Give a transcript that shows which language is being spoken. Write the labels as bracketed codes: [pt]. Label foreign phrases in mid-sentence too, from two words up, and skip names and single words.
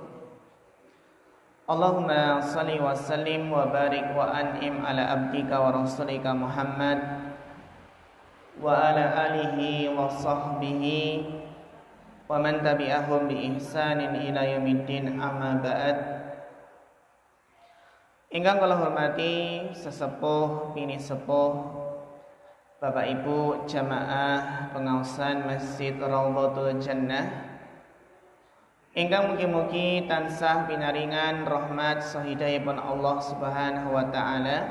[ar] اللهم صل وسلم وبارك وأنعم على عبدك ورسولك محمد وعلى آله وصحبه ومن تبعهم بإحسان إلى يوم الدين، أما بعد. [jv] Ingkang kula hormati sesepuh bini sepuh Bapak Ibu jamaah pengaosan Masjid Raudhatul Jannah, ingkang mugi-mugi tansah pinaringan rahmat sahidayipun Allah [ar] سبحانه وتعالى.